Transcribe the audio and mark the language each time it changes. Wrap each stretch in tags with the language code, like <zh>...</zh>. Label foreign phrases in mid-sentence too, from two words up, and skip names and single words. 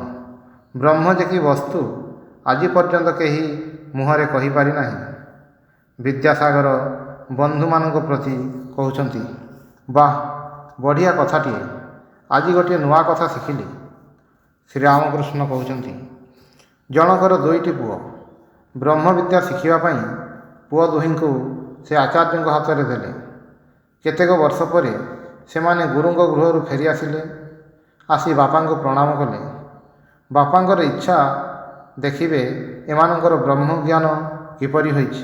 <or>ବ୍ରହ୍ମ ଯେ କି ବସ୍ତୁ ଆଜି ପର୍ଯ୍ୟନ୍ତ କେହି ମୁହଁରେ କହି ପାରି ନାହିଁ। ବିଦ୍ୟାସାଗର ବନ୍ଧୁ ମାନଙ୍କ ପ୍ରତି କହୁଛନ୍ତି, ବାଃ ବଢ଼ିଆ କଥାଟିଏ, ଆଜି ଗୋଟେ ନୂଆ କଥା ଶିଖିଲି। ଶ୍ରୀରାମକୃଷ୍ଣ କହୁଛନ୍ତି, ଜନକର ଦୁଇଟି ପୁଅ ବ୍ରହ୍ମ ବିଦ୍ୟା ଶିଖିବା ପାଇଁ ପୁଅ ଦୁହିଁଙ୍କୁ ସେ ଆଚାର୍ଯ୍ୟ ହାତ ମେଁ ଦେଲେ। କେତେକ ବର୍ଷ ପରେ ସେମାନେ ଗୁରୁଙ୍କ ଗୃହରୁ ଫେରି ଆସିଲେ। ଆସି ବାପା କୁ ପ୍ରଣାମ କଲେ। ବାପାଙ୍କର ଇଚ୍ଛା ଦେଖିବେ ଏମାନଙ୍କର ବ୍ରହ୍ମ ଜ୍ଞାନ କିପରି ହୋଇଛି।</or>